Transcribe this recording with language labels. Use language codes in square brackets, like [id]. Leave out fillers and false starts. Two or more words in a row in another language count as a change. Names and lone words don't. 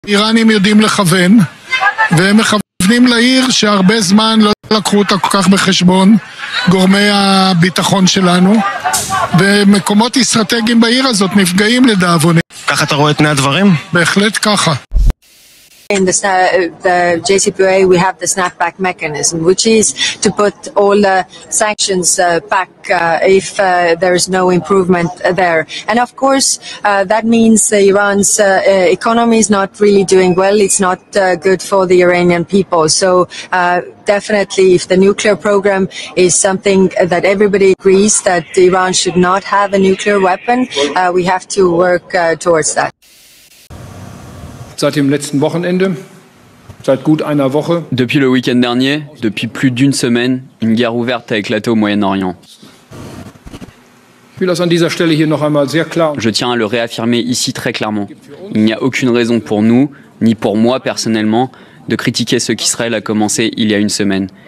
[he] איראנים יודעים לכוון, והם מכוונים לעיר שהרבה זמן לא לקחו אותה כל כך בחשבון, גורמי הביטחון שלנו, ומקומות אסטרטגיים בעיר הזאת נפגעים לדאבוני. ככה אתה רואה את פני הדברים? בהחלט ככה. [en] In the JCPOA, we have the snapback mechanism, which is to put all the sanctions back if there is no improvement there. And of course, that means Iran's economy is not really doing well. It's not good for the Iranian people. So definitely, if the nuclear program is something that everybody agrees that Iran should not have a nuclear weapon, we have to work towards that. [de] Seit dem letzten Wochenende, seit gut einer Woche. [fr] Depuis le week-end dernier, depuis plus d'une semaine, une guerre ouverte a éclaté au Moyen-Orient. Je tiens à le réaffirmer ici très clairement. Il n'y a aucune raison pour nous, ni pour moi personnellement, de critiquer ce qu'Israël a commencé il y a une semaine.